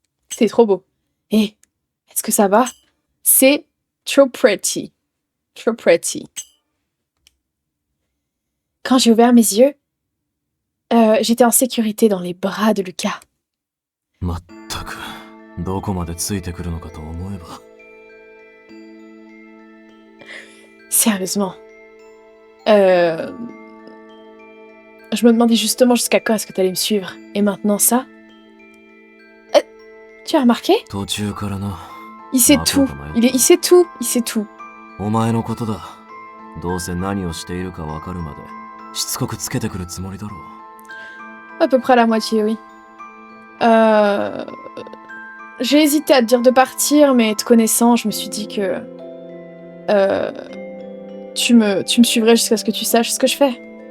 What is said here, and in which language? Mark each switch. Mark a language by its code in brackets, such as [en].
[fr] C'est trop beau. Et est-ce que ça va? C'est trop pretty. Trop pretty. Quand j'ai ouvert mes yeux, j'étais en sécurité dans les bras de Lucas. [ja] まったく、どこまでついてくるのかと思えば。 [fr] Sérieusement. Je me demandais justement jusqu'à quand est-ce que t'allais me suivre. Et maintenant ça? Tu as remarqué? [ja] 途中からな。 [fr] Il sait tout. Il sait tout. Il sait tout. [ja] お前のことだ。どうせ何をしているかわかるまでしつこくつけてくるつもりだろう。 [fr] À peu près la moitié, oui. J'ai hésité à te dire de partir, mais te connaissant, je me suis dit que tu me suivrais jusqu'à ce que tu saches ce que je fais.